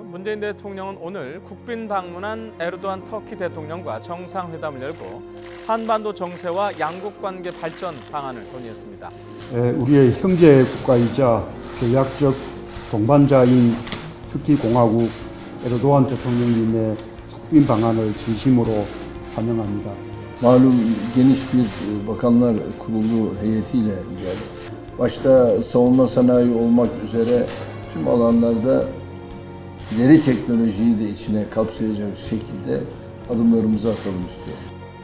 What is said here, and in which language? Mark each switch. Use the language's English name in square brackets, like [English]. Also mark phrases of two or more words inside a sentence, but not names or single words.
[Korean] 문재인 대통령은 오늘 국빈 방문한 에르도안 터키 대통령과 정상회담을 열고 한반도 정세와 양국 관계 발전 방안을 논의했습니다. 우리의 형제 국가이자 계약적 동반자인 터키 공화국 에르도안 대통령님의 국빈 방안을 진심으로 환영합니다. [Turkish] Malum geniş bir bakanlar kurulu heyetiyle geldi. Başta savunma sanayi olmak üzere tüm alanlarda ileri teknolojiyi de içine kapsayacak şekilde adımlarımızı atalım istiyoruz.